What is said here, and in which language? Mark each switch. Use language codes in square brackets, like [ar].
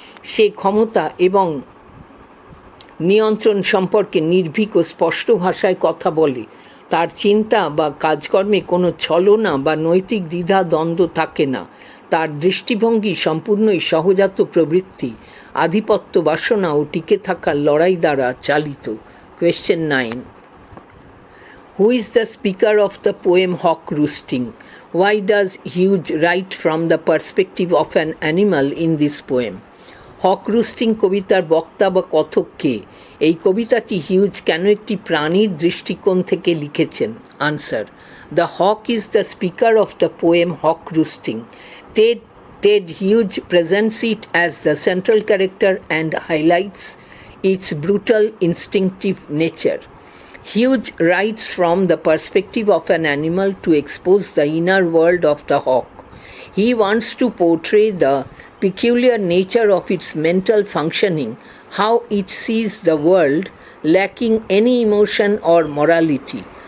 [bn] সে ক্ষমতা এবং নিয়ন্ত্রণ সম্পর্কে নির্ভীক ও স্পষ্ট ভাষায় কথা বলে। তার চিন্তা বা কাজকর্মে কোনো ছলনা বা নৈতিক দ্বিধা দ্বন্দ্ব থাকে না। তার দৃষ্টিভঙ্গি সম্পূর্ণই সহজাত প্রবৃত্তি, আধিপত্য বাসনা ও টিকে থাকার লড়াই দ্বারা চালিত। [en] Question 9. Who is the speaker of the poem Hawk Roosting? Why does Hughes write from the perspective of an animal in this poem? [bn] হক রুস্টিং কবিতার বক্তা বা কথক কে? এই কবিতাটি হিউজ কেন একটি প্রাণীর দৃষ্টিকোণ থেকে লিখেছেন? [en] Answer. The hawk is the speaker of the poem hawk roosting. Ted Hughes presents it as the central character and highlights its brutal instinctive nature. Hughes writes from the perspective of an animal to expose the inner world of the hawk. He wants to portray the peculiar nature of its mental functioning, how it sees the world lacking any emotion or morality.